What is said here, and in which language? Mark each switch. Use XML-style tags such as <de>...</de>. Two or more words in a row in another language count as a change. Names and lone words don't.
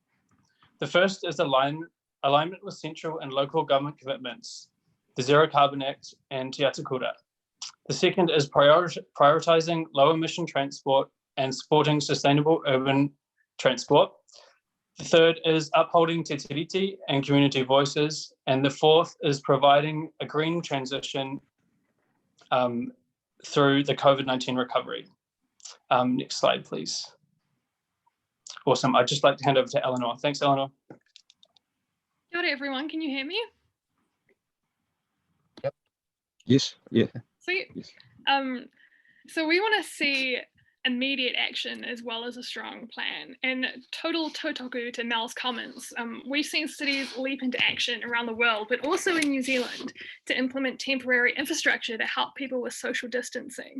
<en>The first is alignment with central and local government commitments, the Zero Carbon Act and Te Ata Kura. The second is prioritising low emission transport and supporting sustainable urban transport. The third is upholding</en> <mi>te tiriti</mi> <en>and community voices. And the fourth is providing a green transition through the COVID-19 recovery. Next slide, please. Awesome. I'd just like to hand over to Eleanor. Thanks, Eleanor.</en> <mi>Kia ora,</mi> <en>everyone. Can you hear me? Yep. Yes. Yeah. Sweet. Yes. So we want to see immediate action as well as a strong plan. And total tautoko to Mel's comments, we've seen cities leap into action around the world, but also in New Zealand, to implement temporary infrastructure to help people with social distancing.</en>